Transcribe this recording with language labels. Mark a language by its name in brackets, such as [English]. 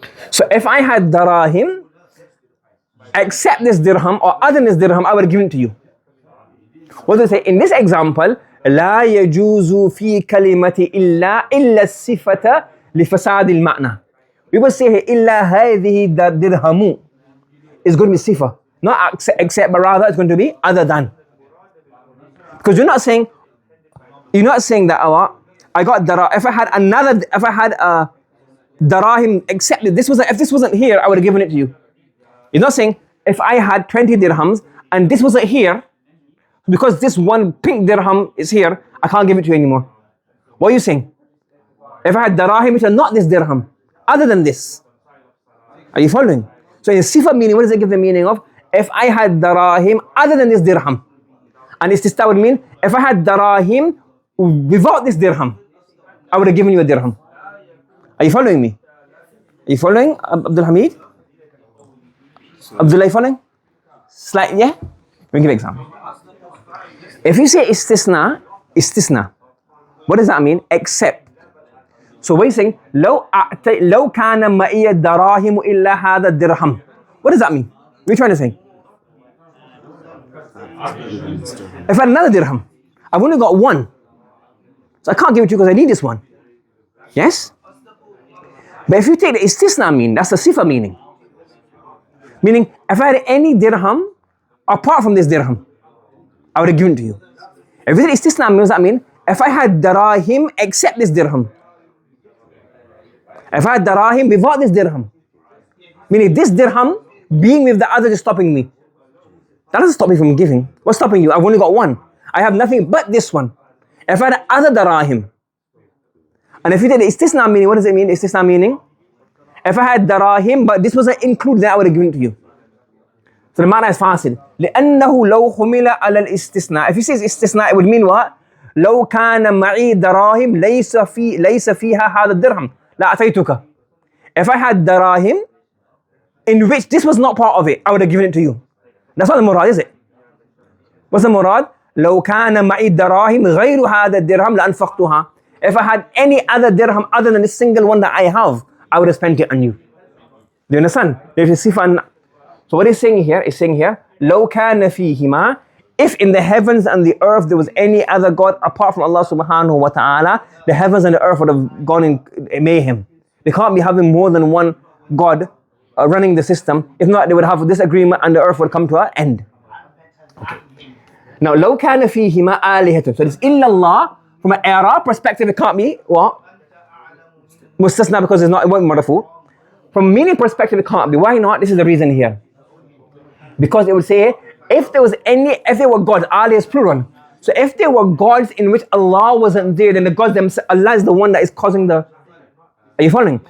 [English] So if I had darahim except this dirham or other than this dirham, I would have given it to you. What do they say? In this example, [Arabic] لا يجوز في كلمة إلا الصفة لفساد المعنى. [English] We will say here, [Arabic] إلا هذه الدرهم [English] is going to be sifa, not except, but rather it's going to be other than. Because you're not saying that I got darah. If I had darahim except if this wasn't here, I would have given it to you. You're not saying if I had 20 dirhams and this wasn't here, because this one pink dirham is here, I can't give it to you anymore. What are you saying? If I had darahim which are not this dirham, other than this. Are you following? So in sifa meaning, what does it give the meaning of? If I had darahim other than this dirham. And istisna would mean, if I had darahim without this dirham, I would have given you a dirham. Are you following me? Are you following, Abdul Hamid? Abdullah, you following? Slightly, yeah? Let me give an example. If you say istisna, what does that mean? Except. So what are you saying? [Arabic] لو كان معي الدراهم إلا هذا الدرهم. [English] What does that mean? What are you trying to say? If I had another dirham, I've only got one. So I can't give it to you because I need this one. Yes? But if you take the istisna meaning, that's the sifa meaning. Meaning, if I had any dirham apart from this dirham, I would have given it to you. If you take istisna meaning, what does that mean? If I had darahim except this dirham. If I had darahim without this dirham. Meaning this dirham being with the other is stopping me. That doesn't stop me from giving. What's stopping you? I've only got one. I have nothing but this one. If I had other darahim. And if you take the istisna meaning, what does it mean? Istisna meaning? If I had darahim, but this wasn't included, then I would have given it to you. So the ma'na is fasid. [Arabic] لأنه لو حمل على الاستثناء. [English] If you say istisna, it would mean what? [Arabic] لو كان معي دراهم ليس فيها هذا الدرهم لأعطيتك. [English] If I had darahim, in which this was not part of it, I would have given it to you. That's not the murad, is it? What's the murad? [Arabic] لو كان معي دراهم غير هذا الدرهم لأنفقتها. [English] If I had any other dirham other than this single one that I have, I would have spent it on you. Do you understand? There's a sifa. So what he's saying here is saying here, [Arabic] لو كان فيهما, [English] if in the heavens and the earth there was any other God apart from Allah subhanahu wa ta'ala, the heavens and the earth would have gone in mayhem. They can't be having more than one God running the system. If not, they would have disagreement and the earth would come to an end. Okay. [Arabic] Now, لو كان فيهما آلهة. [English] So this illallah, from an i'rab perspective, it can't be what? Mustasna, because it won't be marfu. From a meaning perspective, it can't be. Why not? This is the reason here. Because it would say, if there were gods, Ali is plural. So if there were gods in which Allah wasn't there, then the gods themselves, Allah is the one that is causing the. Are you following?